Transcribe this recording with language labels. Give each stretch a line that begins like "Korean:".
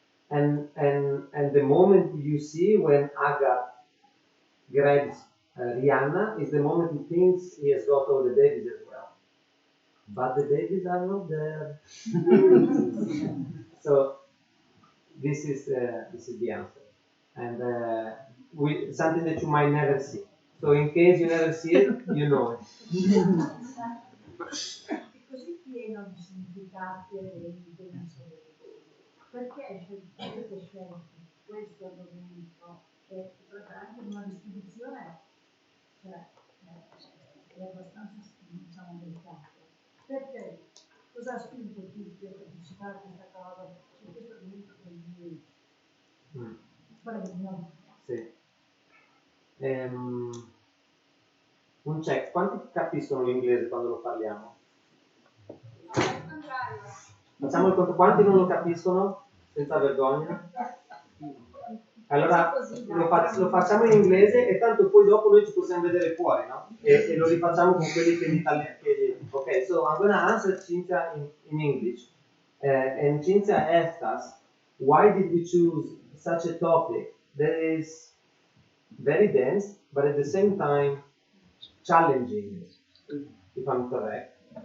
English: And the moment you see when Aga grabs Rihanna is the moment he thinks he has got all the babies as well. But the babies are not there. So this is the answer, and something that you might never see. So in case you never see it, you know it.
Italian: È così pieno di significati eventi che non sono perché avete scelto questo argomento e anche una distribuzione, cioè cosa ha spinto tutti a partecipare a questa cosa? Su questo argomento così freddo. Sì. Un check, quanti capiscono l'inglese quando lo parliamo? Facciamo il conto, quanti non lo capiscono? Senza vergogna. Allora lo facciamo in inglese e tanto poi dopo noi ci possiamo vedere fuori, no? E lo rifacciamo con quelli che in italiano.
English: Okay, so I'm gonna answer Cynthia in English. And Cynthia asked us, why did we choose such a topic that is very dense, but at the same time challenging, if I'm correct.